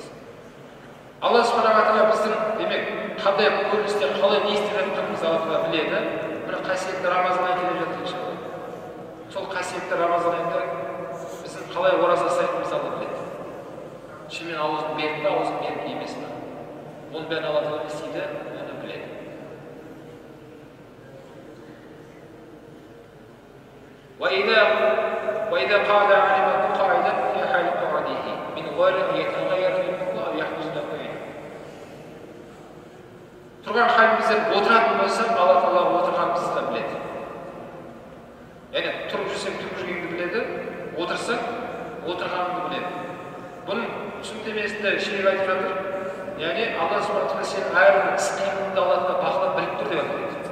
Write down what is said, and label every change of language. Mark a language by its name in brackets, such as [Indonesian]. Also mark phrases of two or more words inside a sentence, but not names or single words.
[Kazakh] Алла субхана ва тағала біздің демек қандай көріністер, қалай не істеп жатқанымызды Алла тағала біледі. Міне қасиетті Рамазан айы келіп жатыр иншалла. Сол қасиетті Рамазан айында біздің қалай ораза ұстайтынымызды Алла біледі. Шынымен ауызын берді ме, ауызын берді емес пе? Оның бәрін Алла тағала істейді, оны біледі. [Arabic] وإذا قال علمه قاعدا في حال قعده من غير أن يتغير منه أو يحدث له عين. [Kazakh] Тұрған халімізден отыратын болсақ, Алла Тағала отырғанымызды да біледі. Яғни тұрып жүрсек тұрып жүргенді біледі, отырсақ отырғанымды біледі. Бұның түсініктемесінде шейх айтып жатыр. Яғни Алла Субхана тағала сенің әрбір іс-қимылыңды Алла Тағала бақылап біліп тұр деп айтады.